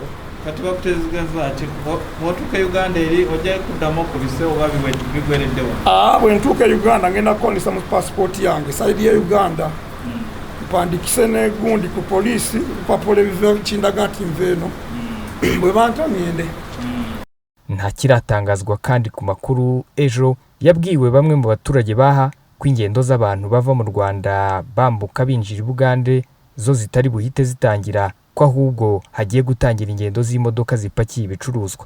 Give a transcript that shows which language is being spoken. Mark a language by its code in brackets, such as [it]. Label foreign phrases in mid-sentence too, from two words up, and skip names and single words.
[lg] Kati bakutegeeza ati bw'otuuka Uganda eri ojja kuddamu ku bise oba bigwereddewo? Bwe ntuuka Uganda ngenda kukonesa mu passport yange side ya Uganda mpandikise ne gundi ku poliisi lupapula ebiva kindaga nti nveeno bwe bantamyende. [rw] Nta kiratangazwa kandi ku makuru ejo yabwiwe bamwe mu baturage baha ko ingendo z'abantu bava mu Rwanda bambuka binjira Uganda zo zitari buhite zitangira, ko ahubwo hagiye gutangira ingendo z'imodoka zipakiye ibicuruzwa.